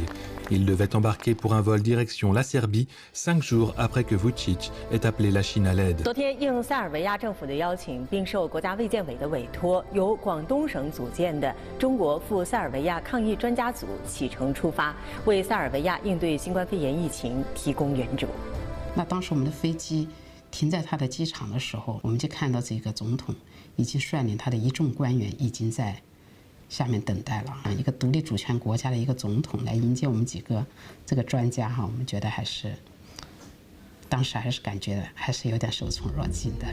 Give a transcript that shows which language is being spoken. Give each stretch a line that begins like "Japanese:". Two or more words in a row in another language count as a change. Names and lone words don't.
French: Ils devaient embarquer pour un vol direction la Serbie 5 jours après que Vučić ait appelé la Chine à l'aide.
Chinese: 昨天应塞尔维亚政府的邀请，并受国家卫健委的委托，由广东省组建的中国赴塞尔维亚抗疫专家组启程出发，为塞尔维亚应对新冠肺炎疫情提供援助。那当时我们的飞机停在他的机场的时候，我们就看到这个总统已经率领他的一众官员已经在下面等待了啊，一个独立主权国家的一个总统来迎接我们几个这个专家哈，我们觉得还是当时还是感觉还是有点受宠若惊的。